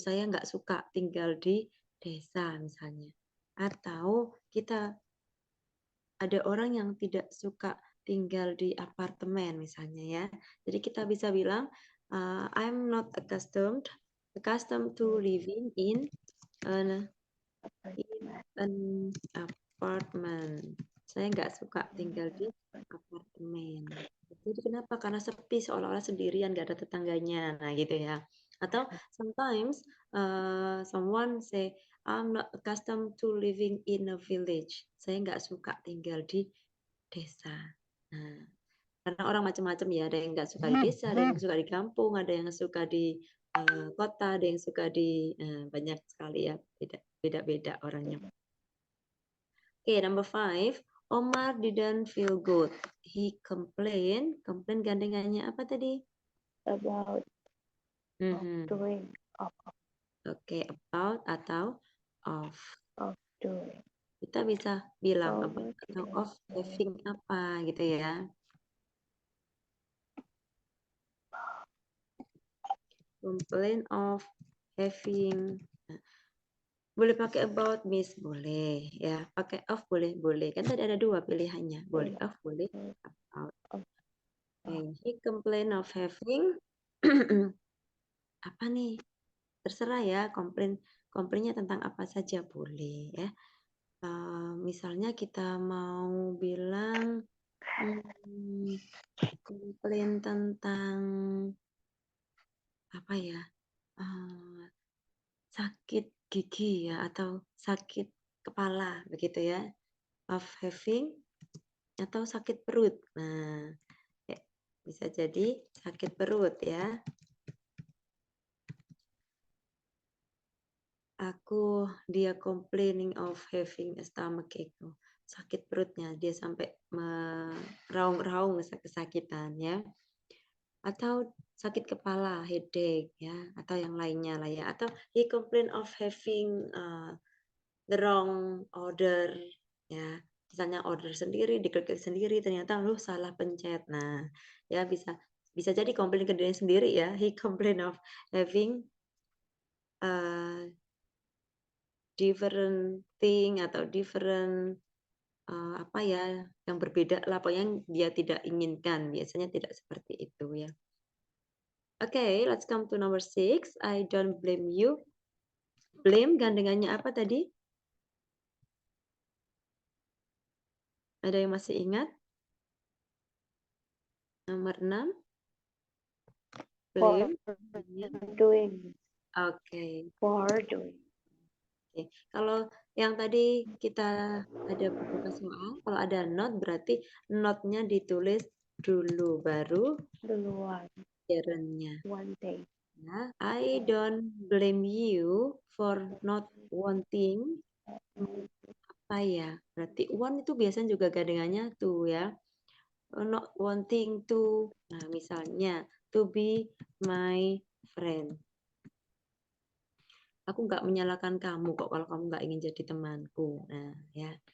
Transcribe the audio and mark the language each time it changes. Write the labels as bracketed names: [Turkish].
[Indonesian] Saya nggak suka tinggal di desa misalnya. Atau kita ada orang yang tidak suka tinggal di apartemen misalnya ya. Jadi kita bisa bilang [English] I'm not accustomed to living in an apartment. [Indonesian] Saya nggak suka tinggal di apartemen. Jadi kenapa? Karena sepi, seolah-olah sendirian, nggak ada tetangganya. Nah gitu ya. Atau [English] sometimes someone say, I'm not accustomed to living in a village. [Indonesian] Saya nggak suka tinggal di desa. Nah, karena orang macam-macam ya. Ada yang nggak suka di desa, ada yang suka di kampung, ada yang suka di kota, ada yang suka di banyak sekali ya. Beda-beda orangnya. [English] Okay, number 5. Omar didn't feel good. He complained. [Indonesian] Complain gandengannya apa tadi? [English] about doing [Indonesian] Oke, about atau of. [English] doing. [Indonesian] Kita bisa bilang [English] Of [Indonesian] about atau of having apa gitu ya. [English] Complain of having. [Indonesian] Boleh pakai [English] about, Miss? [Indonesian] Boleh ya. Pakai of boleh. Kan tadi ada 2 pilihannya. Boleh of, boleh about. Okay. [English] He complained of having [Indonesian] apa nih? Terserah ya, komplainnya tentang apa saja boleh ya. Misalnya kita mau bilang komplain tentang apa ya? Sakit gigi ya atau sakit kepala begitu ya. Of having atau sakit perut. Nah, ya, bisa jadi sakit perut ya. Dia [English] complaining of having a stomachache. [Indonesian] Sakit perutnya, dia sampai meraung-raung kesakitan ya. Atau sakit kepala, headache ya, atau yang lainnya lah ya. Atau [English] he complain of having the wrong order ya. [Indonesian] Misalnya order sendiri, diklik sendiri, ternyata lu salah pencet. Nah, ya bisa jadi komplain ke diri sendiri ya. [English] He complain of having different thing [Indonesian] atau different apa ya yang berbeda lah pokoknya yang dia tidak inginkan, biasanya tidak seperti itu ya. [English] Okay, let's come to number 6. I don't blame you. Blame [Indonesian] gandengannya apa tadi? Ada yang masih ingat? Nomor 6. Blame. [English] Doing. [Indonesian] Oke. [English] For doing. [Indonesian] Oke. Kalau yang tadi kita ada beberapa soal, kalau ada not berarti not-nya ditulis dulu baru Duluan. gerundnya. [English] One day. Ya, I don't blame you for not wanting. [Indonesian] Apa ya? Berarti want itu biasanya juga gandengannya to ya. [English] Not wanting to. [Indonesian] Nah, misalnya [English] to be my friend. [Indonesian] Aku nggak menyalahkan kamu kok kalau kamu nggak ingin jadi temanku. Nah, ya.